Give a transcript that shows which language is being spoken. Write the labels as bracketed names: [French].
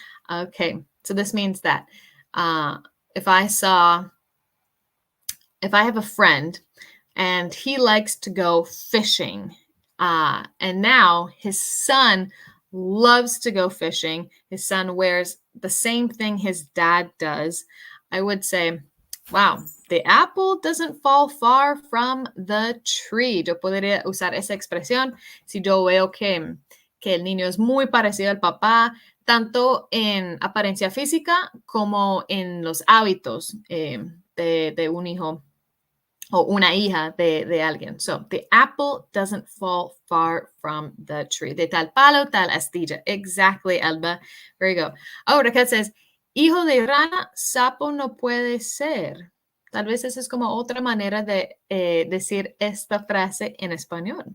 [English] Okay, so this means that if I have a friend and he likes to go fishing, and now his son loves to go fishing, his son wears the same thing his dad does, I would say, wow, the apple doesn't fall far from the tree. [Spanish] Yo podría usar esa expresión si yo veo que el niño es muy parecido al papá, tanto en apariencia física como en los hábitos de un hijo o una hija de alguien. [English] So, the apple doesn't fall far from the tree. [Spanish] De tal palo, tal astilla. [English] Exactly, [Spanish] Alba. [English] There you go. Oh, Raquel says, [Spanish] hijo de rana, sapo no puede ser. Tal vez esa es como otra manera de decir esta frase en español.